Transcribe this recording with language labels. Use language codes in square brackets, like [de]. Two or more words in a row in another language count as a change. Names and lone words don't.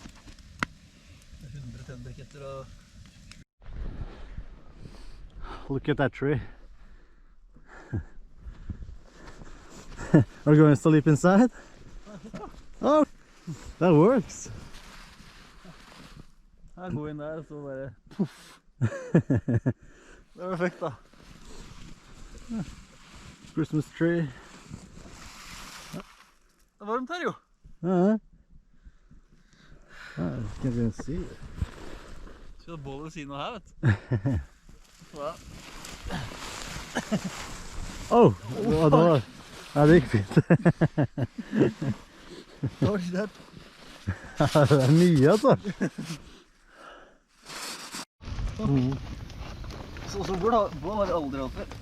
[en] Look at that tree. Are you going to sleep inside? Oh, that works. I go in there, [no] så bare puff. Det var perfekt da. [en] Christmas tree. [no] Det er varmt her jo. [en] I can't even see it. [no] Skal ha bål ved siden av her, vet du. Ja. Oh, ja, det gikk fint. Det var ikke det. Det er mye, altså. Så bål har vi aldri hatt før.